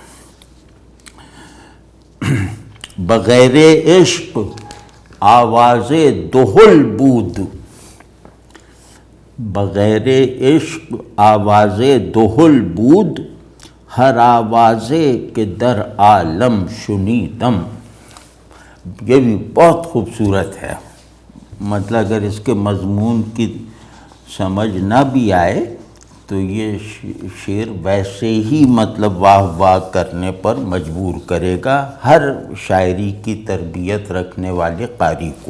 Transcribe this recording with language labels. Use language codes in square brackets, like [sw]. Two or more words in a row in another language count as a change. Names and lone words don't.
[fa] بغیر عشق آواز دہل بود، بغیر عشق آواز دہل بود، ہر آوازے کے در عالم شنیدم۔ [ur] یہ بھی بہت خوبصورت ہے، مطلب اگر اس کے مضمون کی سمجھ نہ بھی آئے تو یہ شعر ویسے ہی مطلب واہ واہ کرنے پر مجبور کرے گا ہر شاعری کی تربیت رکھنے والے قاری کو۔